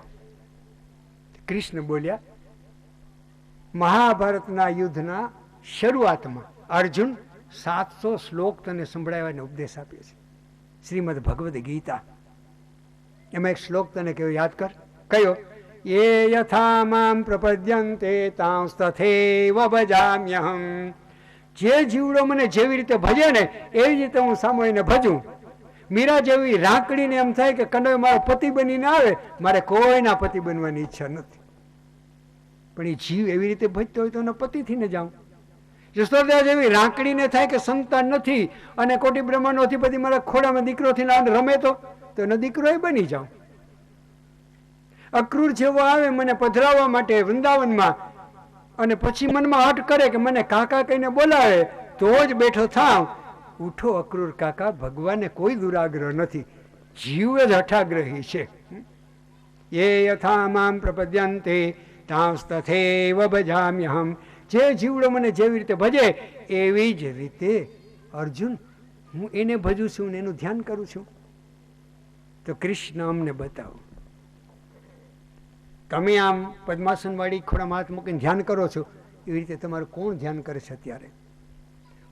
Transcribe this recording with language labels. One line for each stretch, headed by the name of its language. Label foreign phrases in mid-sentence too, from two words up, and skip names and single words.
Gujarati: કૃષ્ણ બોલ્યા, મહાભારતના યુદ્ધના શરૂઆતમાં અર્જુન 700 શ્લોક તને સંભળાવવાનો ઉપદેશ આપ્યો છે, શ્રીમદ ભગવદ્ ગીતા. એમાં એક શ્લોક તને કયો, યાદ કર. કયો?
Sanskrit: ये यथा मां प्रपद्यन्ते तांस्तथैव भजाम्यहम्.
Gujarati: જે જીવડો મને જેવી રીતે ભજે ને એવી રીતે હું સામોઈને ભજું. મીરા જેવી રાંકડીને એમ થાય કે કનૈયો મારો પતિ બનીને આવે, મારે કોઈના પતિ બનવાની ઈચ્છા નથી. પણ એ જીવ એવી રીતે ભજતો હોય તો એનો પતિ થઈને જાઉં. જશોદા જેવી રાંકડીને થાય કે સંતાન નથી અને કોટી બ્રહ્માંડનો અધિપતિ મારા ખોડામાં દીકરો થઈને રમે તો એનો દીકરો એ બની જાઉં. અક્રૂર જેવો આવે મને પધરાવવા માટે વૃંદાવનમાં અને પછી મનમાં હઠ કરે કે મને કાકા કહીને બોલાવે તો જ બેઠો થાવ. ઉઠો અક્રૂર કાકા, ભગવાનને કોઈ દુરાગ્રહ નથી, જીવ જ હઠાગ્રહી છે.
Sanskrit: ये यथा मां प्रपद्यन्ते तांस्तथैव भजाम्यहम्.
Gujarati: જે જીવડો મને જેવી રીતે ભજે એવી જ રીતે અર્જુન હું એને ભજું છું ને એનું ધ્યાન કરું છું. તો કૃષ્ણ અમને બતાવો, તમે આમ પદ્માસન વાળી ખોડામાં હાથ મૂકીને ધ્યાન કરો છો, એવી રીતે તમારું કોણ ધ્યાન કરે છે અત્યારે?